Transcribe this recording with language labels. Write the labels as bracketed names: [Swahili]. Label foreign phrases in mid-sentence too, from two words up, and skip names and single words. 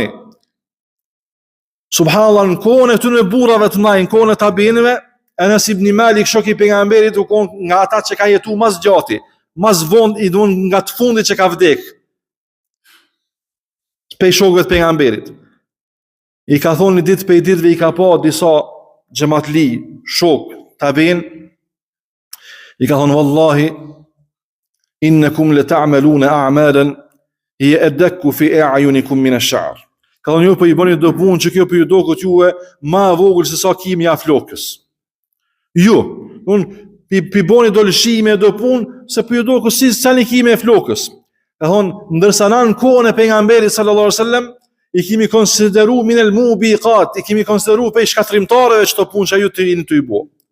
[Albanian] Subhanallahu, në kohën e tyre burrave të ndaj, në kohën e tabinëve, Anas ibn Malik, shoku i pejgamberit, u kon nga ata që kanë jetuar mas gjati, mas vonë i don nga të fundit që ka vdek. Pe shokëve të pejgamberit. I ka thonë një ditë pe ditëve i ka pa disa xhamatli, shok, tabin, I ka thonë [Arabic] والله إنكم لتعملون أعمالا هي أدق في أعينكم من الشعر. [Albanian] Ka thonë ju po I bëni do punë që kjo po ju doket juve më e vogël se sa kimi I flokës. Jo, pi bëni do lëshime do punë se po ju doket si sa një kimi e flokës. Ka thonë ndërsa në kohën e pejgamberit [Arabic] صلى الله عليه وسلم [Albanian] I kemi konsideru [Arabic] من الموبقات, [Albanian] I kemi konsideru pe shkatrimtarëve çto punë që ju të jeni të I bo.